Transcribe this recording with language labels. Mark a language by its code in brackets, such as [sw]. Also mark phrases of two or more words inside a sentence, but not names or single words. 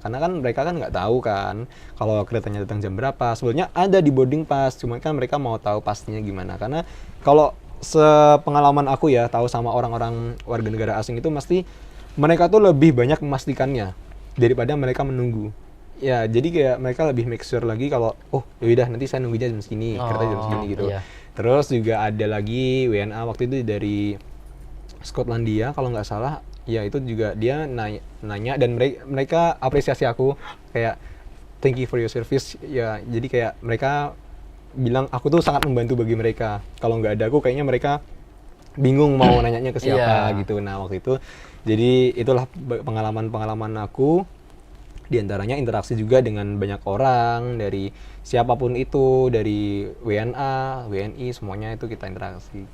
[id] Karena kan mereka kan nggak tahu kan kalau keretanya datang jam berapa. Sebetulnya ada di [en] boarding pass, [id] cuman kan mereka mau tahu pastinya gimana. Karena kalau sepengalaman aku ya, tahu sama orang-orang warga negara asing itu mesti mereka tuh lebih banyak memastikannya daripada mereka menunggu. Ya, jadi kayak mereka lebih [en] make sure [id] lagi kalau oh yaudah nanti saya nunggunya jam segini, kereta jam segini gitu. Iya. Terus juga ada lagi WNA waktu itu dari Skotlandia kalau nggak salah. Ya itu juga dia nanya dan mereka apresiasi aku kayak [en] thank you for your service. [id] Ya, jadi kayak mereka bilang aku tuh sangat membantu bagi mereka. Kalau nggak ada aku kayaknya mereka bingung mau nanyanya ke siapa gitu. Nah, waktu itu jadi itulah pengalaman-pengalaman aku Di antaranya interaksi juga dengan banyak orang, dari siapapun itu, dari WNA, WNI, semuanya itu kita interaksi.